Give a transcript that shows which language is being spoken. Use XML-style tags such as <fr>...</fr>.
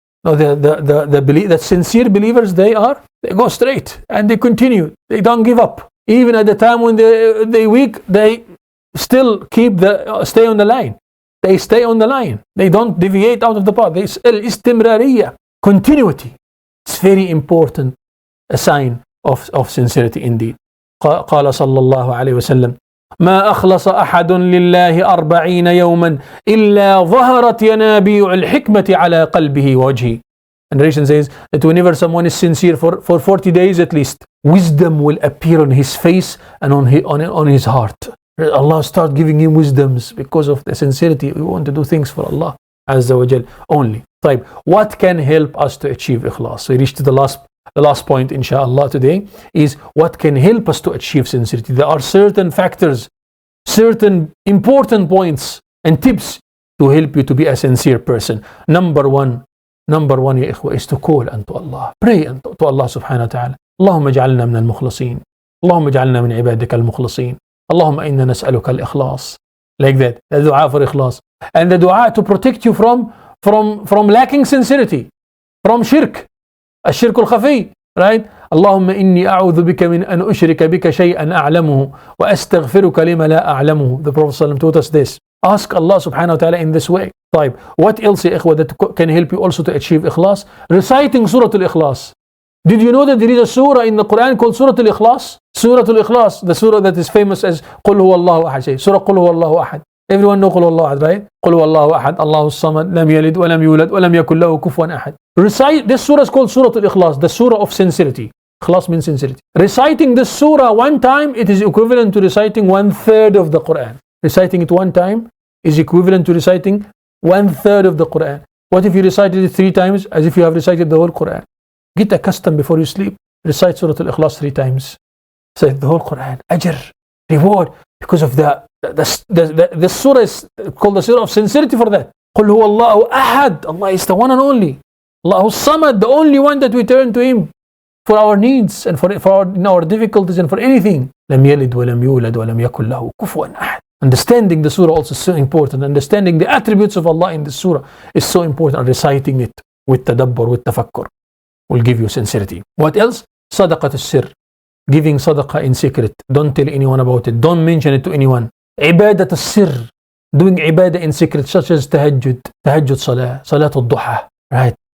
<en>No, the sincere believers, they go straight and they continue. They don't give up. Even at the time when they weak, they still stay on the line. They stay on the line. They don't deviate out of the path. Al-istimrariya, continuity. It's very important, a sign of sincerity indeed.</en> <ar>قال صلى الله عليه وسلم ما أخلص أحد لله 40 يوما إلا ظهرت ينابيع الحكمة على قلبه ووجهه.</ar> <en>And narration says that whenever someone is sincere for 40 days at least, wisdom will appear on his face and on his heart. Allah start giving him wisdoms because of the sincerity. We want to do things for Allah Azza wa Jal only. طيب, what can help us to achieve Ikhlas? So we reached to the last point inshallah today, is what can help us to achieve sincerity. There are certain factors, certain important points and tips to help you to be a sincere person. Number one ya ikhwa, is to call unto Allah. Pray unto Allah subhanahu wa ta'ala.</en> <ar>اللهم اجعلنا من المخلصين. اللهم اجعلنا من عبادك المخلصين. اللهم إنا نسألك الإخلاص.</ar> <en>Like that. The dua for Ikhlas. And the dua to protect you from lacking sincerity. From shirk.</en> <ar>الشرك الخفي.</ar> <en>Right?</en> <ar>اللهم إني أعوذ بك من أن أشرك بك شيئا أعلمه وأستغفرك لما لا أعلمه.</ar> <en>The Prophet ﷺ taught us this. Ask Allah subhanahu wa ta'ala in this way. طيب, what else</en> <ar>يا إخوة</ar> <en>that can help you also to achieve Ikhlas? Reciting Surah Al-Ikhlas. Did you know that there is a surah in the Quran called Surah Al-Ikhlas? Surah Al-Ikhlas, the surah that is famous as</en> <ar>قل هو الله أحد.</ar> <en>Say, Surah قل هو الله أحد. Everyone know</en> <ar>قل هو الله أحد, right? قل هو الله أحد, الله الصمد, لم يلد ولم يولد ولم يكن له كفوا أحد.</ar> <en>Recite this surah is called Surah Al-Ikhlas, the surah of sincerity. Ikhlas means sincerity. Reciting this surah one time, it is equivalent to reciting 1/3 of the Quran. Reciting it one time is equivalent to reciting 1/3 of the Quran. What if you recited it 3 times, as if you have recited the whole Quran? Get accustomed before you sleep. Recite Surah Al-Ikhlas 3 times. Recite the whole Quran. Ajr, reward, because of the surah is called the surah of sincerity for that.</en> <ar>قل هو الله أحد.</ar> <en>Allah is the one and only. Allah Samad, the only one that we turn to Him for our needs and for our difficulties and for anything.</en> <ar>لم يلد ولم يولد ولم يكن له كفوا أحد.</ar> <en>Understanding the surah also is so important. Understanding the attributes of Allah in the surah is so important. And reciting it with tadabbur, with tafakkur, will give you sincerity. What else? Sadaqat al-sir. Giving sadaqah in secret. Don't tell anyone about it. Don't mention it to anyone. Ibadat al-sir. Doing ibadah in secret, such as tahajjud salah, salat al-duha. Right?</en>